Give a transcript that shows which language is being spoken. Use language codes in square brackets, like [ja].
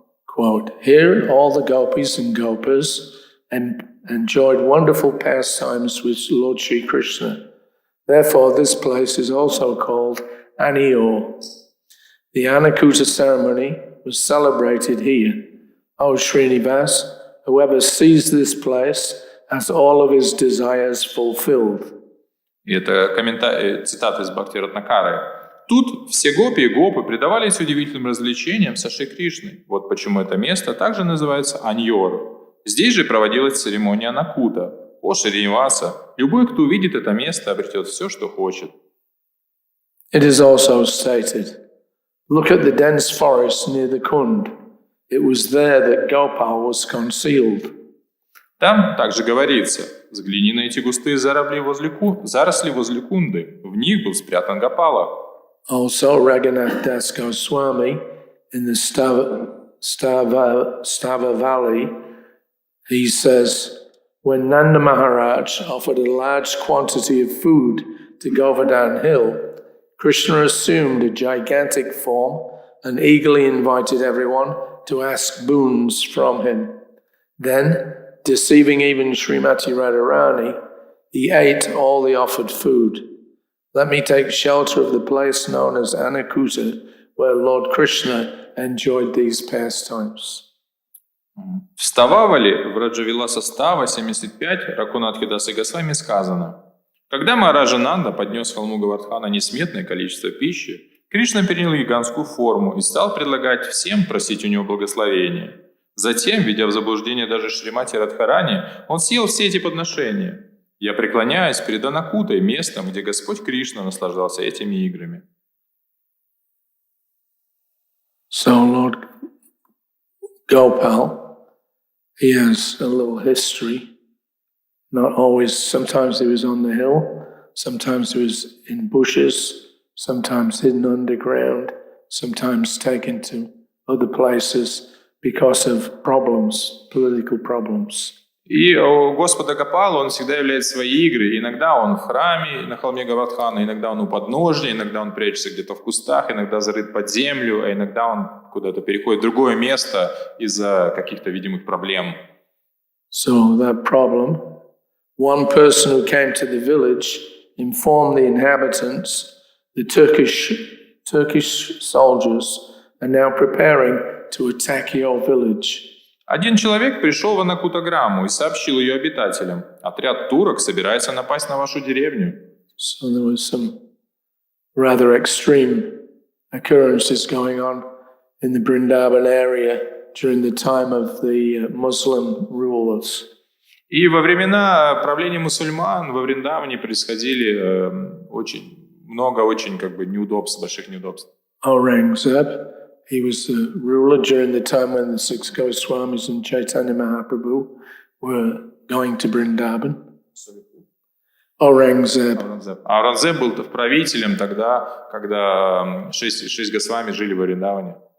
[en] Quote, here all the gopis and gopas enjoyed wonderful pastimes with Lord Sri Krishna. Therefore, this place is also called Anior. The Anakuta ceremony was celebrated here. O Srinivas, whoever sees this place has all of his desires fulfilled. [ru] И это цитата из Бхакти Ратнакары. Тут все гопи и гопы предавались удивительным развлечениям со Шри Кришной. Вот почему это место также называется Аньор. Здесь же проводилась церемония Накута. О Шриниваса, любой, кто увидит это место, обретет все, что хочет. [en] It is also stated, look at the dense forest near the Kund. It was there that Gopal was concealed. [ru] Там также говорится, взгляни на эти густые заросли возле Кунды. В них был спрятан Гопала. [en] Also, Raghunath Das Goswami in the Stava Valley, he says, when Nanda Maharaj offered a large quantity of food to Govardhan Hill, Krishna assumed a gigantic form and eagerly invited everyone to ask boons from him. Then, deceiving even Srimati Radharani, he ate all the offered food. Let me take shelter of the place known as Anakuta, where Lord Krishna enjoyed these pastimes. [ru] В Стававале, в Раджавиласа Става 75, Ракунатхи Дасы Госвами сказано: когда Махараджа Нанда поднес холму Гавардхана несметное количество пищи, Кришна принял гигантскую форму и стал предлагать всем просить у него благословения. Затем, введя в заблуждение даже Шримати Радхарани, он съел все эти подношения. Я преклоняюсь перед Анакутой, местом, где Господь Кришна наслаждался этими играми. [en] So Lord Gopal, he has a little history. Not always, sometimes he was on the hill, sometimes he was in bushes, sometimes hidden underground, sometimes taken to other places because of problems, political problems. [ru] И у Господа Гопала он всегда являет свои игры. Иногда он в храме на холме Гавардхана, иногда он у подножия, иногда он прячется где-то в кустах, иногда зарыт под землю, а иногда он куда-то переходит в другое место из-за каких-то видимых проблем. [en] So that problem, one person who came to the village informed the inhabitants, the Turkish soldiers are now preparing to attack your village. [ru] Один человек пришел в Анакутаграмму и сообщил ее обитателям: отряд турок собирается напасть на вашу деревню. [en] So there was some rather extreme occurrences going on in the Vrindavan area during the time of the Muslim rulers. [ru] И во времена правления мусульман во Вриндаване происходили очень неудобств, больших неудобств. [en] Aurangzeb, he was the ruler during the time when the six Goswamis and Chaitanya Mahaprabhu were going to Vrindavan. Aurangzeb. [ru] Аурангзеб был правителем тогда, когда шесть Госвами жили в Вриндаване.